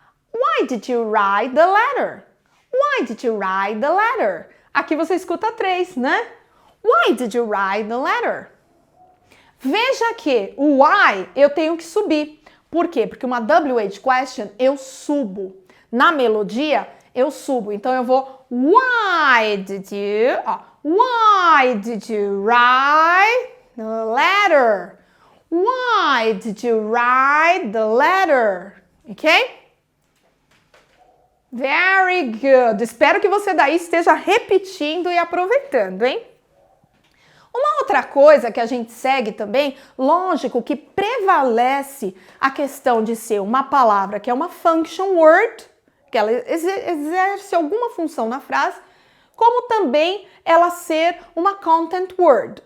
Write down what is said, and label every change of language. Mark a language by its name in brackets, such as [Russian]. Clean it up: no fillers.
[English] Why did you write the letter? Why did you write the letter? [Portuguese] Aqui você escuta 3, né? [English] Why did you write the letter? [Portuguese] Veja que o why eu tenho que subir. Por quê? Porque uma WH question eu subo. Na melodia eu subo. Então eu vou [English] why did you write the letter? Why did you write the letter? Ok? Very good. [Portuguese] Espero que você daí esteja repetindo e aproveitando, hein? Uma outra coisa que a gente segue também, lógico que prevalece a questão de ser uma palavra que é uma function word, que ela exerce alguma função na frase, como também ela ser uma content word.